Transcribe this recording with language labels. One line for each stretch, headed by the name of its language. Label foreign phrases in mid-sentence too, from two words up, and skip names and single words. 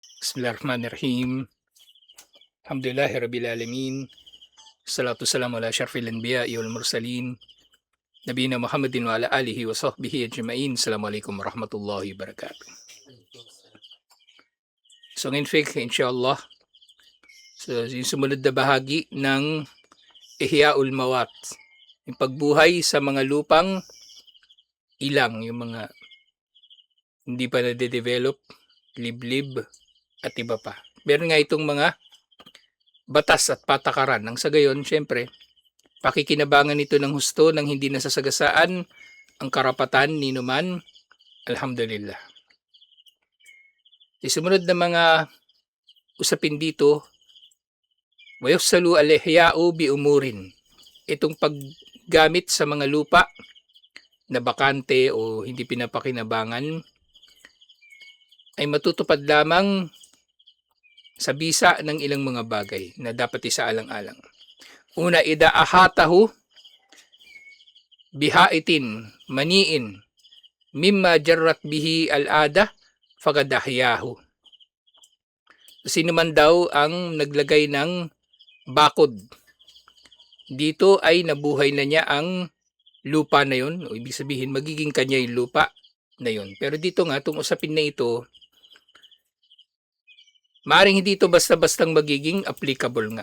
Arabic: بسم الله الرحمن الرحيم. الحمد لله رب العالمين. الصلاة والسلام على أشرف الأنبياء والمرسلين. نبينا محمد وعلى آله وصحبه أجمعين. السلام عليكم ورحمة الله وبركاته.
Filipino: So ngayon, inshallah, yung sumunod na bahagi ng Ihyaul Mawat, yung pagbuhay sa mga lupang ilang, yung mga hindi pa nade-develop, liblib, at iba pa. Meron nga itong mga batas at patakaran. Nang sa gayon, syempre, pakikinabangan ito ng husto nang hindi nasasagasaan ang karapatan ni numan. Alhamdulillah. Sumunod na mga usapin dito,
Arabic: ويحصل الإحياء بأمور.
Filipino: Itong paggamit sa mga lupa na bakante o hindi pinapakinabangan ay matutupad lamang sa bisa ng ilang mga bagay na dapat isaalang-alang. Una,
Arabic: إذا أحاطه بحائط مانع مما جرت به العادة فقد أحياه.
Filipino: Sino man daw ang naglagay ng bakod, dito ay nabuhay na niya ang lupa na yun, o ibig sabihin magiging kanya yung lupa na yun. Pero dito nga, itong usapin na ito, maaring hindi ito basta-bastang magiging applicable nga.